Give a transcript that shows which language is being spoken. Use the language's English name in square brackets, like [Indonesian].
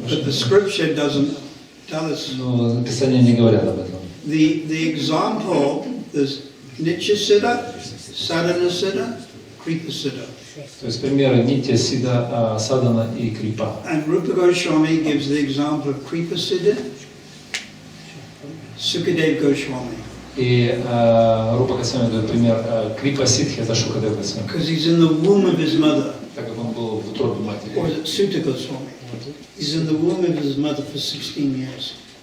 [English] But the scripture doesn't tell us. [Russian] Но Писания не говорят об этом. [English] The example is Nitya Siddha, Sadhana Siddha, Kripa Siddha. [Russian] То есть примеры Нитья, Сида, Садана и Крипа. [English] And Rupa Goswami gives the example of Kripa Siddha, Sukadev Goswami. [Russian] И Рупа Госвами дает пример Крипа Сидхи, это Шукадев Госвами. [English] Because he's in the womb of his mother. [Russian] Так как он был в утробе [English] Or [Russian] матери. [English] is it Sutta Goswami? He's in the womb of his mother for 16 years.